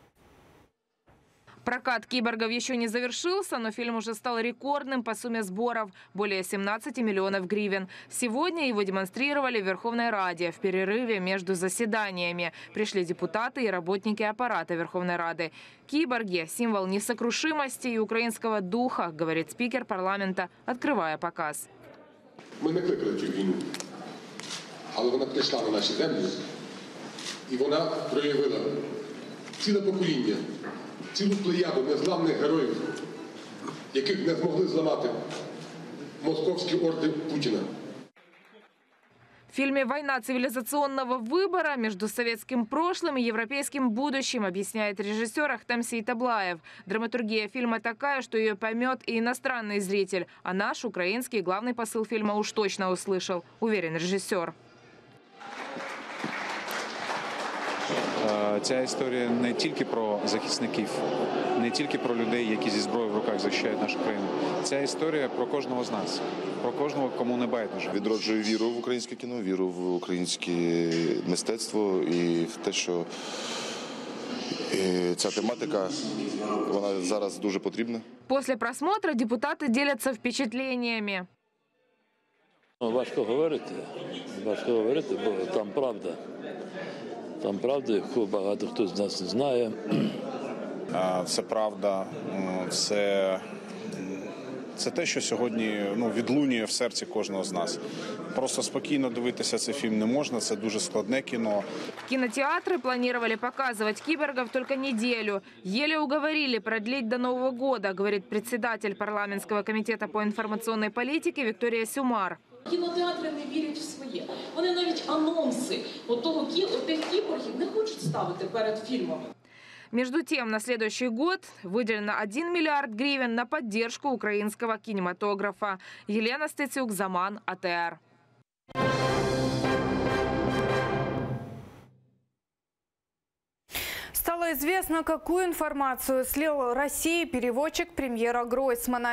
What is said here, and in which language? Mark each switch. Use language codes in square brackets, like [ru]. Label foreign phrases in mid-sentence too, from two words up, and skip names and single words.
[ru] Прокат «Киборгов» еще не завершился, но фильм уже стал рекордным по сумме сборов – более 17 миллионов гривен. Сегодня его демонстрировали в Верховной Раде в перерыве между заседаниями. Пришли депутаты и работники аппарата Верховной Рады. «Киборги» – символ несокрушимости и украинского духа, говорит спикер парламента, открывая показ. [uk] Мы не викликали цю війну, але вона прийшла на наші землі і вона проявила ціле покоління. Цілу плеяду незламних героїв, яких не змогли зламати московські орди Путіна. [ru] В фильме «Война цивилизационного выбора» между советским прошлым и европейским будущим, объясняет режиссер Ахтем Ситаблаев. Драматургия фильма такая, что ее поймет и иностранный зритель. А наш, украинский, главный посыл фильма уж точно услышал, уверен режиссер. [uk] Ця історія не тільки про захисників, не тільки про людей, які зі зброєю в руках захищають нашу країну. Ця історія про кожного з нас, про кожного, кому не байдуже. Відроджую віру в українське кіно, віру в українське мистецтво і в те, що ця тематика, вона зараз дуже потрібна. [ru] После просмотра депутаты делятся впечатлениями. [uk] Важко говорити, бо там правда. Там правда, яку багато хто з нас не знає. Це правда, це те, що сьогодні відлунює в серці кожного з нас. Просто спокійно дивитися цей фільм не можна, це дуже складне кіно. [ru] Кинотеатры планировали показывать «Киборгов» только неделю. Еле уговорили продлить до Нового года, говорит председатель парламентского комитета по информационной политике Виктория Сюмар. [uk] Кінотеатри не вірять в своє. Вони навіть анонси тих кіборгів не хочуть ставити перед фільмами. [ru] Между тем, на следующий год выделено 1 миллиард гривен на поддержку украинского кинематографа. Елена Стецюк, Заман, АТР. Стало известно, какую информацию слил России переводчик премьера Гройсмана.